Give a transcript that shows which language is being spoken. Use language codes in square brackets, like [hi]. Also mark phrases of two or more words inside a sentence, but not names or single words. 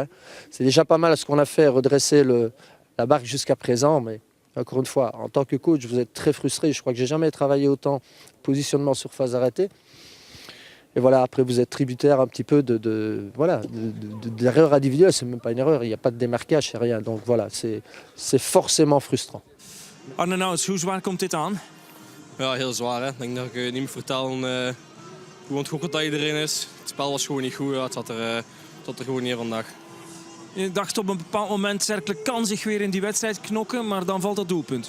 [fr] C'est déjà pas mal ce qu'on a fait, redresser la barque jusqu'à présent, mais encore une fois, en tant que coach, vous êtes très frustré. Je crois que j'ai jamais travaillé autant positionnement sur phase arrêtée. Et voilà, après vous êtes tributaire un petit peu d'erreurs individuelles. C'est même pas une erreur, il n'y a pas de démarquage, c'est rien. Donc voilà, c'est forcément frustrant. [nl] Arne Nauts, hoe zwaar komt dit aan? Ja, heel zwaar. Hè. Ik denk dat ik niet moet vertellen hoe ontgoocheld dat iedereen is. Het spel was gewoon niet goed. Ja. Het zat er gewoon niet in vandaag. Je dacht op een bepaald moment, Cercle kan zich weer in die wedstrijd knokken, maar dan valt dat doelpunt.